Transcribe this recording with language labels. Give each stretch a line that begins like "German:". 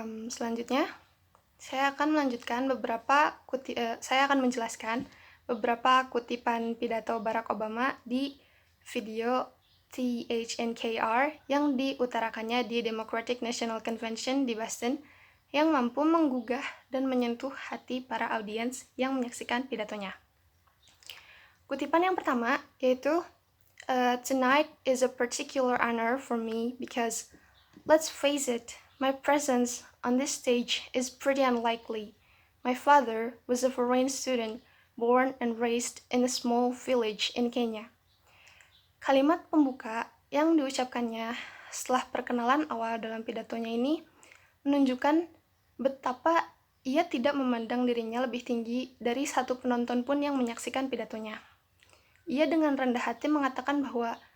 Indonesian: Selanjutnya, saya akan menjelaskan beberapa kutipan pidato Barack Obama di video THNKR yang diutarakannya di Democratic National Convention di Boston yang mampu menggugah dan menyentuh hati para audiens yang menyaksikan pidatonya. Kutipan yang pertama yaitu,
English: "Tonight is a particular honor for me because, let's face it, my presence on this stage is pretty unlikely. My father was a foreign student born and raised in a small village in Kenya."
Indonesian: Kalimat pembuka yang diucapkannya setelah perkenalan awal dalam pidatonya ini menunjukkan betapa ia tidak memandang dirinya lebih tinggi dari satu penonton pun yang menyaksikan pidatonya. Ia dengan rendah hati mengatakan bahwa